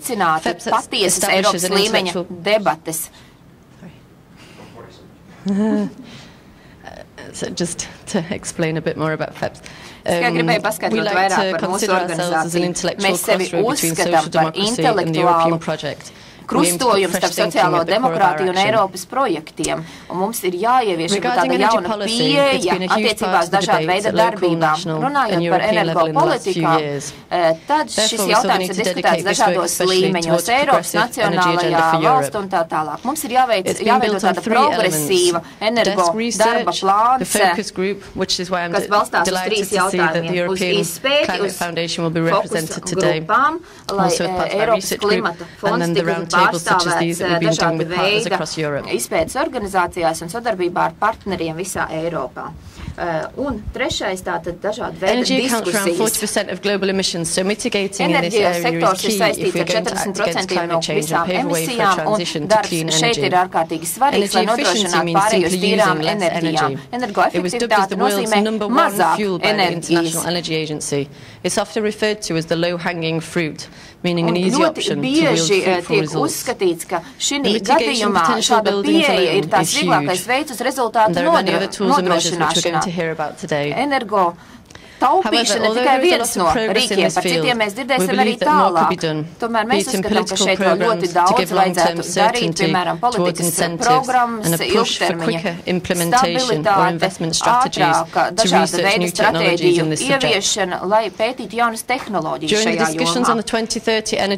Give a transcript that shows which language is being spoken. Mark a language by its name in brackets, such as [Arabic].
[English] FEPS establishes an intellectual... So just to explain a bit more about FEPS. We like to consider ourselves as an intellectual crossroad between social democracy and the European project. [Latvian] krustojums starp sociālo demokrātiju un Eiropas projektiem. Un mums ir jāievieš tāda jauna pieeja attiecībās dažāda veida darbībām. Runājot par energopolitikām, tad šis jautājums ir diskutēts dažādos līmeņos - Eiropas, nacionālajā, valstu un tā tālāk. Mums ir jāveido tāda progresīva energo darba plāns, kas balstās uz 3 jautājumiem - uz izpēti, uz fokus grupām, lai Eiropas klimata fonds tiktu pārstāvēts dažāda veida izpētes organizācijās un sadarbībā ar partneriem visā Eiropā. Un trešais tātad dažādi veidi diskusijas. Enerģijas sektors ir saistīts ar 40% no visām emisijām, un darbs šeit ir ārkārtīgi svarīgs, lai nodrošinātu pārēju uz tīrām enerģijām. Energoefektivitāte nozīmē mazāk enerģijas. [English] It's often referred to as the low-hanging fruit, meaning an easy option to wield fruitful results. [Latvian] Uzskatīts, ka šī gadījumā šāda pieeja ir tās vieglākais veids uz rezultātu nodrošināšanā. Energo taupīšana ir tikai viens no rīkiem, par citiem mēs dzirdēsim arī tālāk. Tomēr mēs uzskatām, ka šeit vēl ļoti daudz vajadzētu darīt, piemēram, politikas programmas, ilgtermiņa stabilitāte, ātrāka dažāda veida stratēģiju ieviešana, lai pētītu jaunas tehnoloģijas šajā jomā.